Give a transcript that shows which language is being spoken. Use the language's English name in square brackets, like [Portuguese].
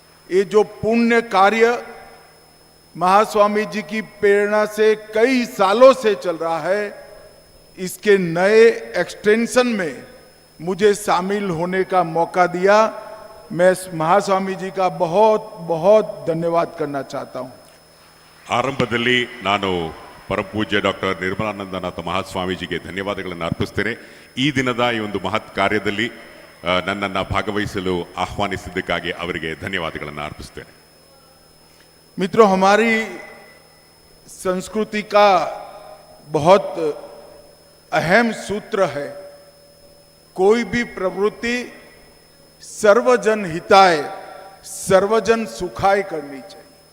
[Hindi] ये जो पुण्य कार्य महास्वामी जी की प्रेरणा से कई सालों से चल रहा है, इसके नए एक्सटेंशन में मुझे शामिल होने का मौका दिया. मैं महास्वामी जी का बहुत बहुत धन्यवाद करना चाहता हूं. [Kannada] ಆರಂಭದಲ್ಲಿ ನಾನು ಪರಮಪೂಜ್ಯ ಡಾಕ್ಟರ್ ನಿರ್ಮಲಾನಂದನಾಥ ಮಹಾಸ್ವಾಮೀಜಿಗೆ ಧನ್ಯವಾದಗಳನ್ನು ಅರ್ಪಿಸ್ತೇನೆ. ಈ ದಿನದ ಈ ಒಂದು ಮಹತ್ ಕಾರ್ಯದಲ್ಲಿ ನನ್ನನ್ನು ಭಾಗವಹಿಸಲು ಆಹ್ವಾನಿಸಿದ್ದಕ್ಕಾಗಿ ಅವರಿಗೆ ಧನ್ಯವಾದಗಳನ್ನು ಅರ್ಪಿಸ್ತೇನೆ. [Hindi] मित्रों, हमारी संस्कृति का बहुत अहम सूत्र है, कोई भी प्रवृत्ति सर्वजन हिताय सर्वजन सुखाय करनी चाहिए.